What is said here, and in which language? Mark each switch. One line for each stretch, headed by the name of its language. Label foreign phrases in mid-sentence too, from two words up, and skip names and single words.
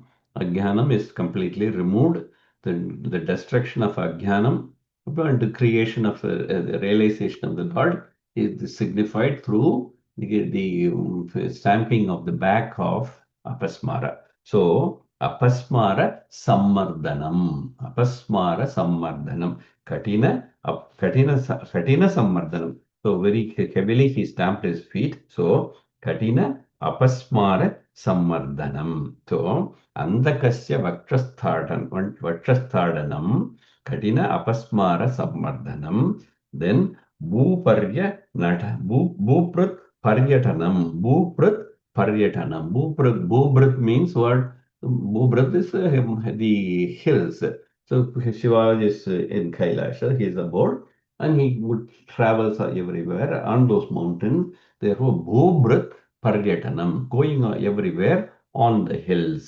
English: Ajnanam is completely removed. The destruction of Ajnanam and the creation of the realization of the Lord is signified through the stamping of the back of Apasmara. So,
Sanskrit: अपस्मारसम्मर्दनम्. अपस्मारसम्मर्दनम्. कठिनसम्मर्दनम्.
English: So, very heavily he stamped his feet. So,
Sanskrit: कठिनापस्मारसम्मर्दनम्. So, अन्तकस्य वक्षस्ताडनं कठिनापस्मारसम्मर्दनम्, then भूभृत्पर्यटनं भूभृत्पर्यटनम्.
English: Bhuprut means what? Bhuprut is the hills. So Shiva is in Kailasha, he is aboard, and he would travel everywhere on those mountains. Therefore,
Sanskrit: भूभृत्पर्यटनम्,
English: going everywhere on the hills.